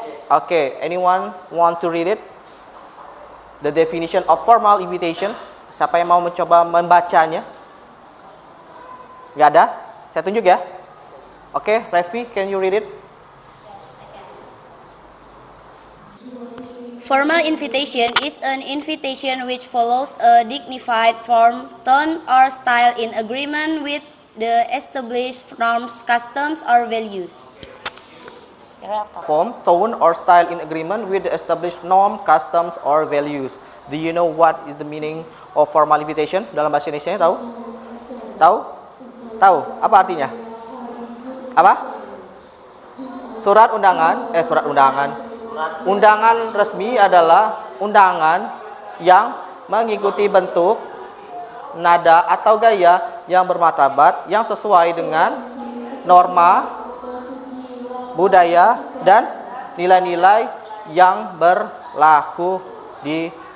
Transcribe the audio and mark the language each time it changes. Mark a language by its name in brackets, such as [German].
[English] Okay, anyone want to read it? The definition of formal invitation. [Indonesian] Siapa yang mau mencoba membacanya? Gak ada? Saya tunjuk ya. Oke, Revi, [English] can you read it? Formal invitation is an invitation which follows a dignified form, tone, or style in agreement with the established norms, customs, or values. Form, tone, or style in agreement with the established norm, customs, or values. Do you know what is the meaning of formal invitation? [Indonesian] Dalam bahasa Indonesia tahu? Tahu? Tahu? Apa artinya? Apa? Surat undangan, surat undangan. Undangan resmi adalah undangan yang mengikuti bentuk, nada atau gaya yang bermartabat, yang sesuai dengan norma, budaya, dan nilai-nilai yang berlaku di